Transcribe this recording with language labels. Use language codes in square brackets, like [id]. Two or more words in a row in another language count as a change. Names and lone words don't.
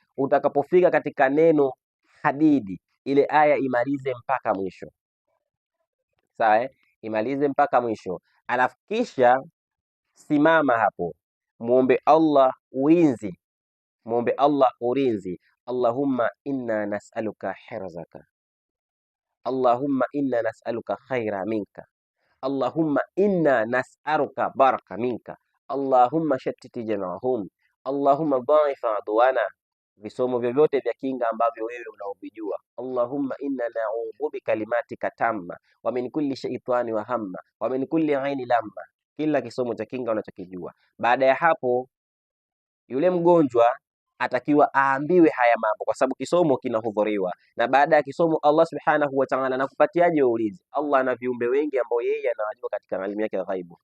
[sw] Utakapofika katika neno hadidi, ile aya imalize mpaka mwisho, sawa eh? Imalize mpaka mwisho, alafu kisha simama hapo, muombe Allah ulinzi, muombe Allah ulinzi. [ar] اللهم إنا نسألك حرزك، اللهم إنا نسألك خيرا منك، اللهم إنا نسألك بركة منك، اللهم شتت جمعهم، اللهم ضعف عدونا. [sw] Visomo vyovyote vya kinga ambavyo wewe unaovijua. [ar] اللهم إنا نعوذ بكلماتك التامة ومن كل شيطان وهامة ومن كل عين لامة. [sw] Kila kisomo cha kinga unachokijua. Baada ya hapo, yule mgonjwa atakiwa aambiwe haya mambo, kwa sababu kisomo kinahudhuriwa. Na baada ya kisomo, [ar] الله سبحانه وتعالى [sw] anakupatiaje ulinzi? Allah ana viumbe wengi ambao yeye anawajua katika elimu yake ya ghaibu.